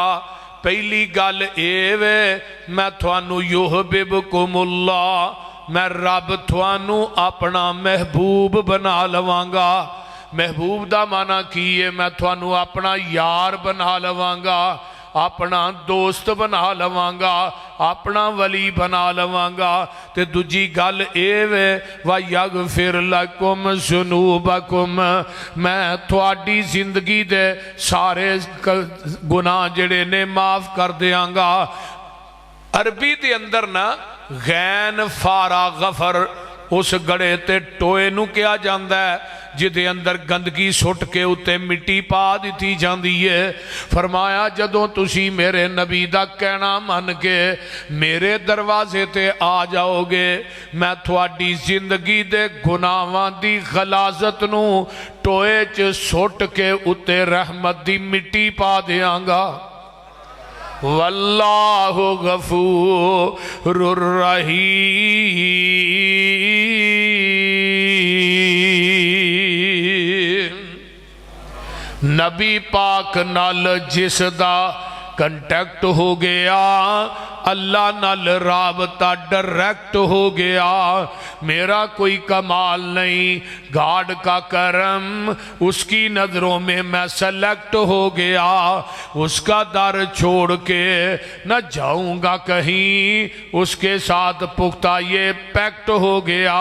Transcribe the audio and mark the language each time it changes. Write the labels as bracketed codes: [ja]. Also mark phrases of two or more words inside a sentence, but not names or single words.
[pa] پہلی گل اے وے میں تھانو [ar] یحببکم اللہ، [pa] میں رب تھانو اپنا محبوب بنا لواں گا۔ محبوب دا معنی کی ہے میں تھانو اپنا یار بنا لواں گا، اپنا دوست بنا لواں گا، اپنا ولی بنا لواں گا۔ تے دوجی گل اے وے [ar] وَيَغْفِرْ لَكُمْ ذُنُوبَكُمْ، [pa] میں تھوڑی زندگی دے سارے گناہ جڑے نے معاف کر دیاں گا۔ عربی دے اندر نا غین فارا غفر اس گڑے تے ٹوئے نو کیا جاندہ ہے جدے اندر گندگی سٹ کے اتے مٹی پا دیتی جاندی ہے۔ فرمایا جدوں تسی میرے نبی دا کہنا من کے میرے دروازے تے آ جاؤ گے، میں تھوڑی زندگی دے گناہاں دی غلاظت نو ٹوئے چ سٹ کے اتے رحمت دی مٹی پا دیاں گا۔ [ar] واللہ غفور رحیم۔ [ur] نبی پاک نال جس دا کنٹیکٹ ہو گیا، اللہ نال رابطہ ڈائریکٹ ہو گیا، میرا کوئی کمال نہیں، گاڈ کا کرم، اس کی نظروں میں میں سلیکٹ ہو گیا، اس کا در چھوڑ کے نہ جاؤں گا کہیں، اس کے ساتھ پختہ یہ پیکٹ ہو گیا۔